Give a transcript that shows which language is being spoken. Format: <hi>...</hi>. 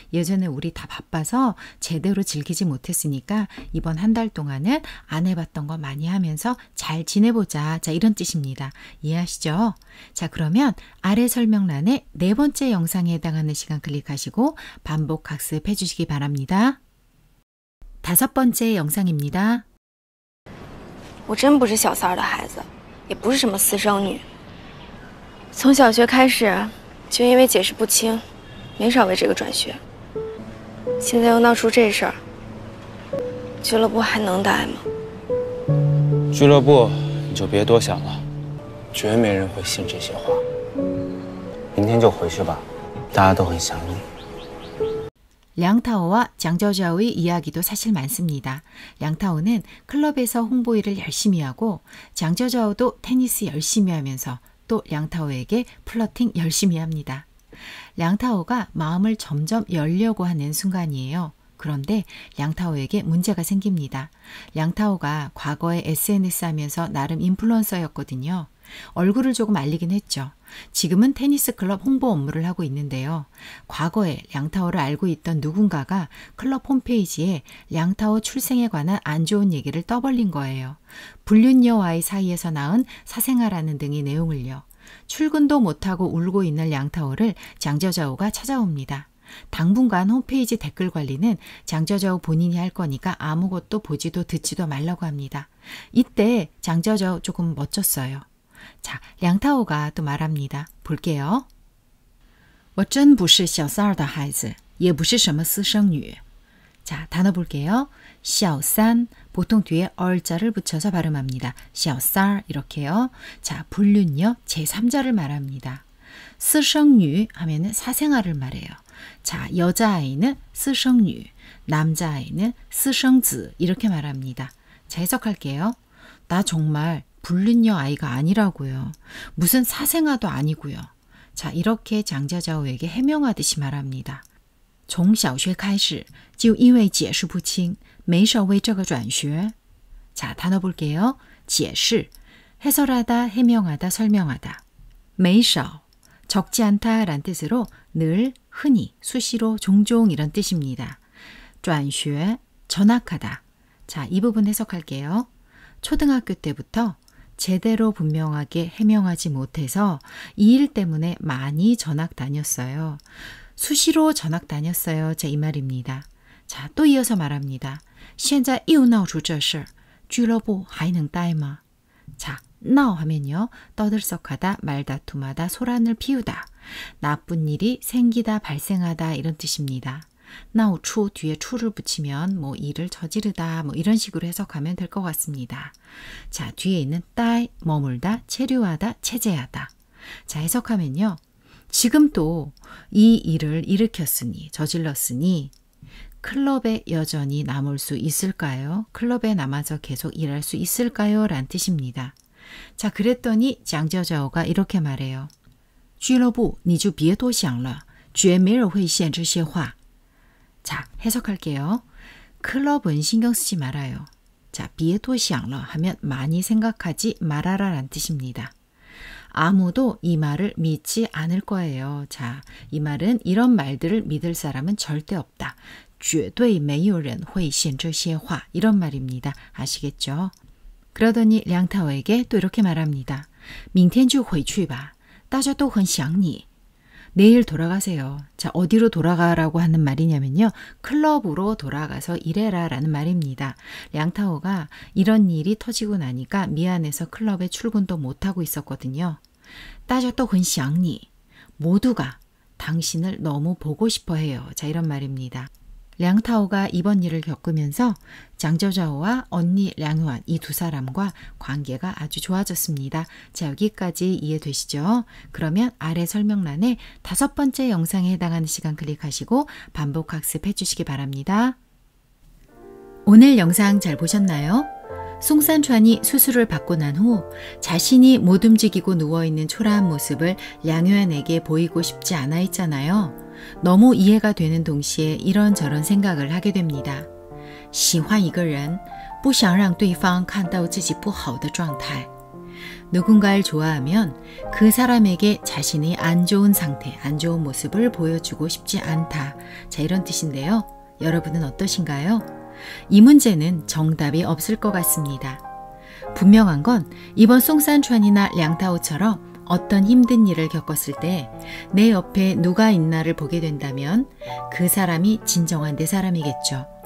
<ko>예전에 우리 다 바빠서 제대로 즐기지 못했으니까 이번 한 달 동안은 안 해봤던 거 많이 하면서 잘 지내보자. 자, 이런 뜻입니다. 이해하시죠? 자, 그러면 아래 설명란에 네 번째 영상에 해당하는 시간 클릭하시고 반복 학습해 주시기 바랍니다. 다섯 번째 영상입니다.</ko> <zh>我真不是小三儿的孩子，也不是什么私生女。从小学开始，就因为解释不清，没少为这个转学。现在又闹出这事儿，俱乐部还能待吗？俱乐部你就别多想了，绝没人会信这些话。明天就回去吧，大家都很想你。</zh> <ko>량타오와 장저자오의 이야기도 사실 많습니다. 량타오는 클럽에서 홍보 일을 열심히 하고 장저자오도 테니스 열심히 하면서 또 량타오에게 플러팅 열심히 합니다. 량타오가 마음을 점점 열려고 하는 순간이에요. 그런데 량타오에게 문제가 생깁니다. 량타오가 과거에 SNS 하면서 나름 인플루언서였거든요. 얼굴을 조금 알리긴 했죠. 지금은 테니스 클럽 홍보 업무를 하고 있는데요. 과거에 량타오를 알고 있던 누군가가 클럽 홈페이지에 량타오 출생에 관한 안 좋은 얘기를 떠벌린 거예요. 불륜녀와의 사이에서 낳은 사생아라는 등의 내용을요. 출근도 못하고 울고 있는 량타오를 장저자오가 찾아옵니다. 당분간 홈페이지 댓글 관리는 장저자오 본인이 할 거니까 아무것도 보지도 듣지도 말라고 합니다. 이때 장저자오 조금 멋졌어요. 자, 량타오가 또 말합니다. 볼게요.</ko> <zh>我真不是小三儿的孩子，也不是什么私生女.</zh> <ko>자, 단어 볼게요. 小三, 보통 뒤에 얼자를 붙여서 발음합니다. 小三儿 이렇게요. 자, 불륜녀 제3자를 말합니다. 私生女 하면은 사생아를 말해요. 자, 여자아이는 私生女, 남자아이는 私生子 이렇게 말합니다. 자, 해석할게요. 나 정말 불륜녀 아이가 아니라고요. 무슨 사생아도 아니고요. 자, 이렇게 장저자오에게 해명하듯이 말합니다.</ko> <zh>从小学开始就因为解释不清没少为这个转学.</zh> <ko>자, 단어 볼게요. 解释, 해설하다, 해명하다, 설명하다. 没少, 적지 않다 란 뜻으로 늘, 흔히, 수시로, 종종 이런 뜻입니다. 转学, 전학하다. 자, 이 부분 해석할게요. 초등학교 때부터 제대로 분명하게 해명하지 못해서 이 일 때문에 많이 전학 다녔어요. 수시로 전학 다녔어요. 자, 이 말입니다. 자, 또 이어서 말합니다.</ko> <zh>现在又闹出这事俱乐部还能待吗?</zh> <ko>자, 闹 하면요. 떠들썩하다, 말다툼하다, 소란을 피우다. 나쁜 일이 생기다, 발생하다 이런 뜻입니다. 闹出 뒤에 추를 붙이면 뭐 일을 저지르다 뭐 이런 식으로 해석하면 될 것 같습니다. 자, 뒤에 있는 따이, 머물다, 체류하다, 체제하다. 자, 해석하면요. 지금 또 이 일을 일으켰으니, 저질렀으니 클럽에 여전히 남을 수 있을까요? 클럽에 남아서 계속 일할 수 있을까요? 란 뜻입니다. 자, 그랬더니 장저자오가 이렇게 말해요.</ko> <zh>俱乐部你就别多想了绝没人会信这些话.</zh> <ko>자, 해석할게요. 클럽은 신경 쓰지 말아요. 자,</ko> <zh>别多想了</zh> <ko>하면 많이 생각하지 말아라 란 뜻입니다. 아무도 이 말을 믿지 않을 거예요. 자, 이 말은 이런 말들을 믿을 사람은 절대 없다.</ko> <zh>绝对没有人会信这些话</zh> <ko>이런 말입니다. 아시겠죠? 그러더니 량타오에게 또 이렇게 말합니다.</ko> <zh>明天就回去吧大家都很想你.</zh> <ko>내일 돌아가세요. 자, 어디로 돌아가라고 하는 말이냐면요. 클럽으로 돌아가서 일해라 라는 말입니다. 량타오가 이런 일이 터지고 나니까 미안해서 클럽에 출근도 못하고 있었거든요.</ko> <zh>大家都很想你.</zh> <ko>모두가 당신을 너무 보고 싶어 해요. 자, 이런 말입니다. 량타오가 이번 일을 겪으면서 장저자오와 언니 량유안 이 두 사람과 관계가 아주 좋아졌습니다. 자, 여기까지 이해되시죠? 그러면 아래 설명란에 5번째 영상에 해당하는 시간 클릭하시고 반복 학습해 주시기 바랍니다. 오늘 영상 잘 보셨나요? 송산찬이 수술을 받고 난 후 자신이 못 움직이고 누워있는 초라한 모습을 량유안에게 보이고 싶지 않아 했잖아요. 너무 이해가 되는 동시에 이런저런 생각을 하게 됩니다.</ko> <zh>喜欢一个人不想让对方看到自己不好的状态.</zh> <ko>누군가를 좋아하면 그 사람에게 자신의 안 좋은 상태, 안 좋은 모습을 보여주고 싶지 않다. 자, 이런 뜻인데요. 여러분은 어떠신가요? 이 문제는 정답이 없을 것 같습니다. 분명한 건 이번 송산찬이나 량타오처럼 어떤 힘든 일을 겪었을 때 내 옆에 누가 있나를 보게 된다면 그 사람이 진정한 내 사람이겠죠.</ko>